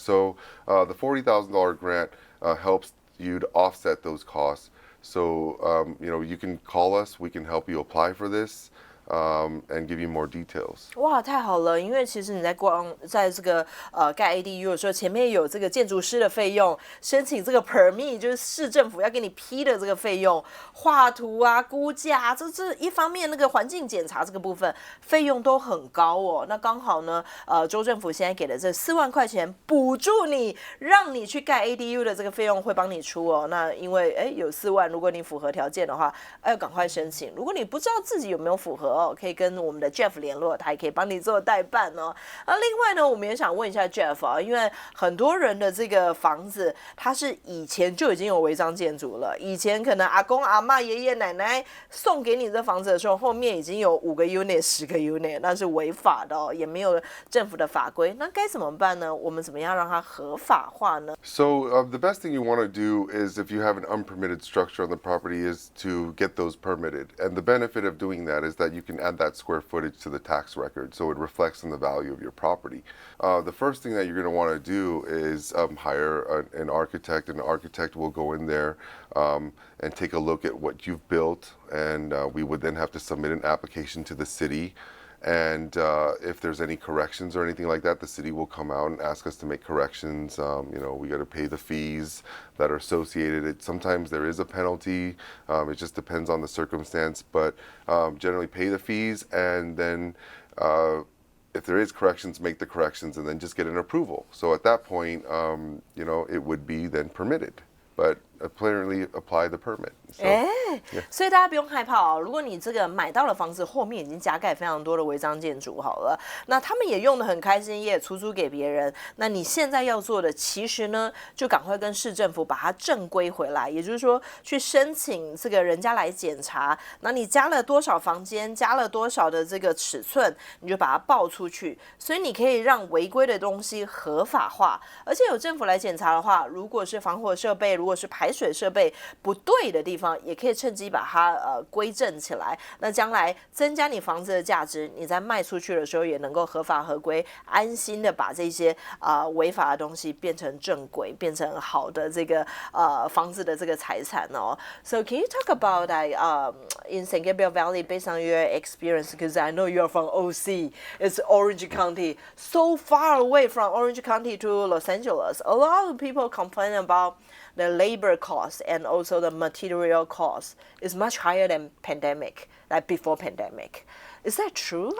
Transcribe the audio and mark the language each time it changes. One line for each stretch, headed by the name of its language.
English: So the $40,000 grant helps you to offset those costs. So you can call us. We can help you apply for this. And give you more details.
Chinese: 哇，太好了！因为其实你在这个盖 ADU 的时候，前面有这个建筑师的费用，申请这个 permit 就是市政府要给你批的这个费用，画图啊、估价，这一方面那个环境检查这个部分费用都很高哦。那刚好呢，州政府现在给的这4万块钱补助你，让你去盖 ADU 的这个费用会帮你出哦。那因为有4万，如果你符合条件的话，要赶快申请。如果你不知道自己有没有符合可以跟我们的 Jeff 联络，他也可以帮你做代办哦。另外呢，我们也想问一下 Jeff 啊，因为很多人的这个房子，它是以前就已经有违章建筑了，以前可能阿公阿嬷、爷爷奶奶送给你这房子的时候，后面已经有5个 unit、10个 unit， 那是违法的哦，也没有政府的法规，那该怎么办呢？我们怎么样让它合法化呢？
English: So the best thing you want to do is if you have an unpermitted structure on the property is to get those permitted. And the benefit of doing that is that you you can add that square footage to the tax record so it reflects in the value of your property. The first thing that you're going to want to do is hire an architect. An architect will go in there and take a look at what you've built, and we would then have to submit an application to the city. And if there's any corrections or anything like that, the city will come out and ask us to make corrections. We got to pay the fees that are associated. Sometimes there is a penalty. It just depends on the circumstance. But generally pay the fees, and then if there is corrections, make the corrections, and then just get an approval. So at that point, it would be then permitted. But apparently apply the permit.
Chinese: 所以大家不用害怕哦。如果你这个买到了房子，后面已经加盖非常多的违章建筑好了，那他们也用得很开心，也出租给别人。那你现在要做的，其实呢，就赶快跟市政府把它正规回来，也就是说，去申请这个人家来检查。那你加了多少房间，加了多少的这个尺寸，你就把它报出去。所以你可以让违规的东西合法化，而且有政府来检查的话，如果是防火设备，如果是排水设备不对的地方，也可以趁机把它归正起来。那将来增加你房子的价值，你在卖出去的时候也能够合法合规，安心的把这些违法的东西变成正轨，变成好的这个房子的这个财产哦。
English: So can you talk about in San Gabriel Valley based on your experience? Because I know you're from OC, it's Orange County, so far away from Orange County to Los Angeles. A lot of people complain about the labor cost and also the material cost is much higher than pandemic, like before pandemic. Is that true?